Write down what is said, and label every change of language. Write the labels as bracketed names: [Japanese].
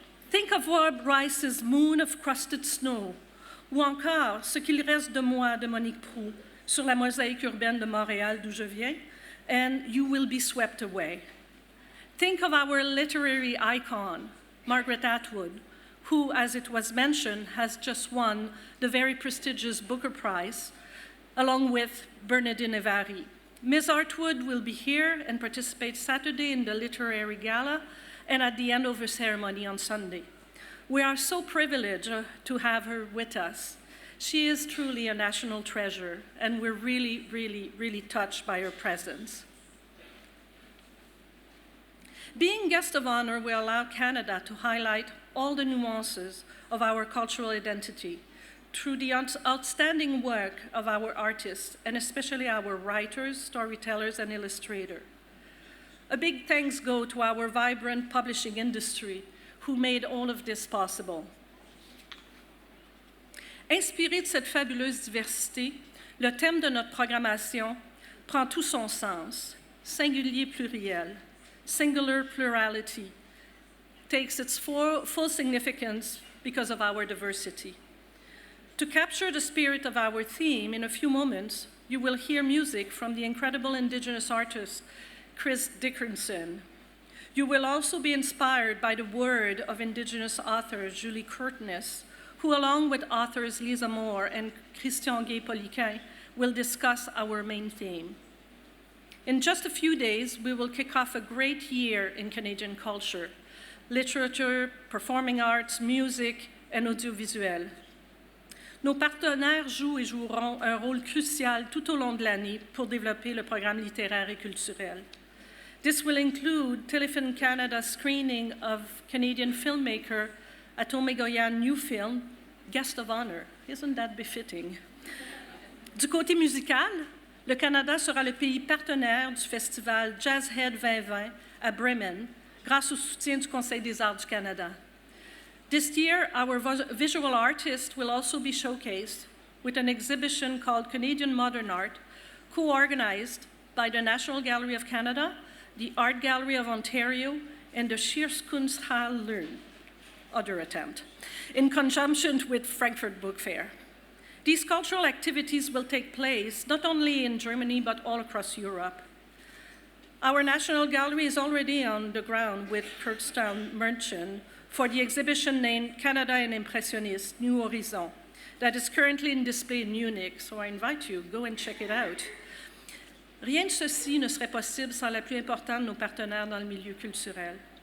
[English] Think of Rob Rice's Moon of Crusted Snow, [French] ou encore Ce qu'il reste de moi de Monique Proulx sur la mosaïque urbaine de Montréal d'où je viens, [English] and you will be swept away. Think of our literary icon, Margaret Atwood, who, as it was mentioned, has just won the very prestigious Booker Prize, along with Bernardine Evary. Ms. Atwood will be here and participate Saturday in the Literary Gala and at the Andover ceremony on Sunday. We are so privileged to have her with us. She is truly a national treasure, and we're really, really, really touched by her presence. Being guest of honor will allow Canada to highlight all the nuances of our cultural identity through the outstanding work of our artists, and especially our writers, storytellers, and illustrators. A big thanks go to our vibrant publishing industry who made all of this possible. [French] Inspiré de cette fabuleuse diversité, le thème de notre programmation prend tout son sens. [English] Singulier pluriel, singular plurality, takes its full significance because of our diversity. To capture the spirit of our theme, in a few moments, you will hear music from the incredible Indigenous artist, Chris Dickinson. You will also be inspired by the word of Indigenous author Julie Curtness, who, along with authors Lisa Moore and Christian Gay-Poliquin, will discuss our main theme. In just a few days, we will kick off a great year in Canadian culture, literature, performing arts, music, and audiovisuel. [French] Nos partenaires jouent et joueront un rôle crucial tout au long de l'année pour développer le programme littéraire et culturel. [English] This will include Téléfilm Canada's screening of Canadian filmmaker Atome Goyan's new film, Guest of Honor. Isn't that befitting? [French] Du côté musical, le Canada sera le pays partenaire du festival Jazzhead 2020 à Bremen, grâce au soutien du Conseil des arts du Canada. [English] This year, our visual artists will also be showcased with an exhibition called Canadian Modern Art, co-organized by the National Gallery of Canada, the Art Gallery of Ontario, and the Scheerskunsthalle Leuven, other attempt, in conjunction with Frankfurt Book Fair. These cultural activities will take place not only in Germany, but all across Europe. Our National Gallery is already on the ground with Kurtztown Merchant for the exhibition named Canada and Impressionniste, New Horizon, that is currently in display in Munich, so I invite you, go and check it out. [French] Rien de ceci ne serait possible sans la plus importante de nos partenaires dans le milieu culturel.